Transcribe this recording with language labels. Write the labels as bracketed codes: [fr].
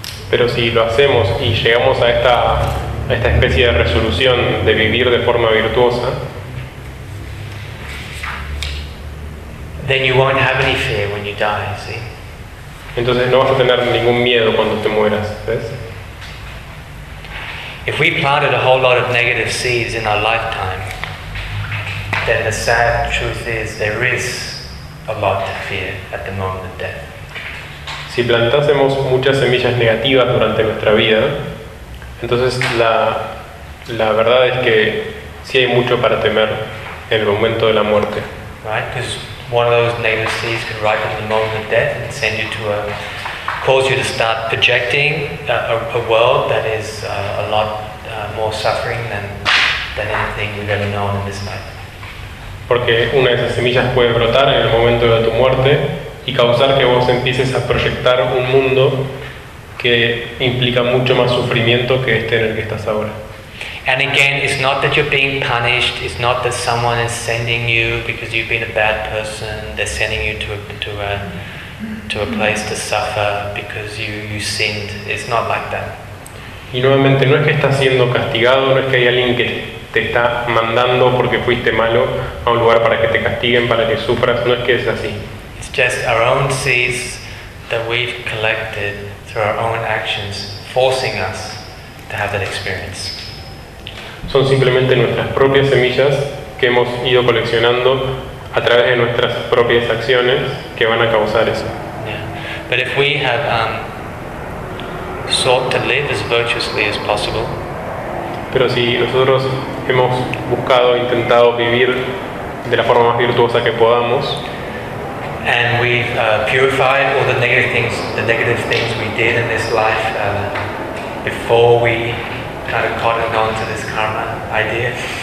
[es] Pero si lo hacemos y llegamos a esta especie de resolución de vivir de forma virtuosa, [en] then you won't have any fear when you die, see? [es] Entonces no vas a tener ningún miedo cuando te mueras, ¿ves? [en] If we planted a whole lot of negative seeds in our lifetime, then the sad truth is there is a lot to fear at the moment of death. [es] Si plantásemos muchas semillas negativas durante nuestra vida, entonces la verdad es que sí hay mucho para temer en el momento de la muerte. [en] Right? One of those negative seeds can ripen at the moment of death and send you to cause you to start projecting a world that is a lot more suffering than anything we've ever known in this life. [es] Porque una de esas semillas puede brotar en el momento de tu muerte y causar que vos empieces a proyectar un mundo que implica mucho más sufrimiento que este en el que estás ahora. [en] And again, it's not that you're being punished, it's not that someone is sending you because you've been a bad person, they're sending you to a place to suffer because you sinned. It's not like that. [es] Y nuevamente, no es que estás siendo castigado, no es que hay alguien que te está mandando porque fuiste malo a un lugar para que te castiguen, para que sufras, no es que es así. [en] It's just our own seeds that we've collected through our own actions forcing us to have that experience. [es] Son simplemente nuestras propias semillas que hemos ido coleccionando a través de nuestras propias acciones que van a causar eso. [en] Yeah. But if we have sought to live as virtuously as possible, [es] pero si nosotros hemos buscado, intentado vivir de la forma más virtuosa que podamos, [en] and we've purified all the negative things we did in this life before we kind of caught it on to this karma idea.